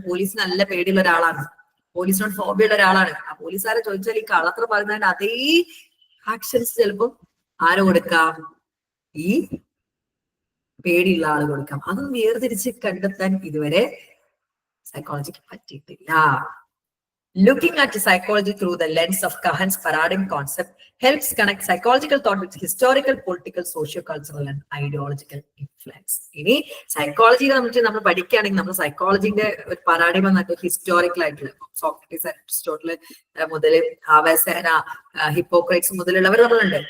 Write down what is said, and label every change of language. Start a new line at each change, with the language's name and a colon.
Malayalam: പോലീസിന് നല്ല പേടിയുള്ള ഒരാളാണ്, പോലീസിനോട് ഫോബിയുള്ള ഒരാളാണ്. ആ പോലീസുകാരെ ചോദിച്ചാൽ ഈ കള്ളത്തരം പറയുന്നതിന് അതേ ആക്ഷൻസ് ചിലപ്പോൾ ആര് കൊടുക്കാം, ഈ പേടിയുള്ള ആള് കൊടുക്കാം. അതൊന്നും വേർതിരിച്ച് കണ്ടെത്താൻ ഇതുവരെ സൈക്കോളജിക്ക് പറ്റിയിട്ടില്ല.
English: Looking at psychology through the lens of Kahan's paradigm concept helps connect psychological thought with historical, political, socio-cultural and ideological influence.
Malayalam: ഇനി സൈക്കോളജി നമ്മൾ പഠിക്കുകയാണെങ്കിൽ നമ്മൾ സൈക്കോളജിന്റെ ഒരു പാരാഡിം എന്നൊക്കെ ഹിസ്റ്റോറിക്കൽ ആയിട്ടുള്ള സോക്രട്ടീസ്, അരിസ്റ്റോട്ടിൽ മുതൽ ആവേസേന, ഹിപ്പോക്രൈറ്റ്സ് മുതലുള്ളവർ നമ്മളുണ്ട്.